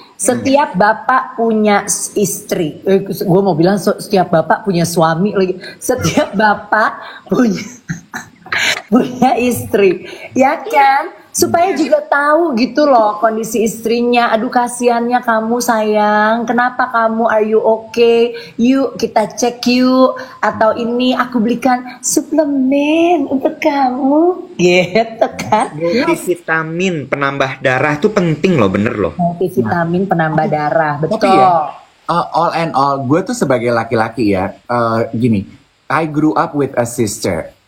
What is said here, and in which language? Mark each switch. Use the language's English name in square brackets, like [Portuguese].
[Indonesian] Setiap bapak punya istri. Gue mau bilang setiap bapak punya suami lagi. Setiap bapak punya istri, ya kan? Supaya juga tahu gitu loh kondisi istrinya. Aduh kasihannya kamu sayang. Kenapa kamu, [English] are you okay? [Indonesian] Yuk kita cek yuk. Atau ini aku belikan suplemen untuk kamu. Gitu kan? Multivitamin penambah darah tuh penting loh, bener loh. Multivitamin penambah darah, betul. tapi ya, [English] all and all, [Indonesian] gue tuh sebagai laki-laki ya, gini, [English] I grew up with a sister.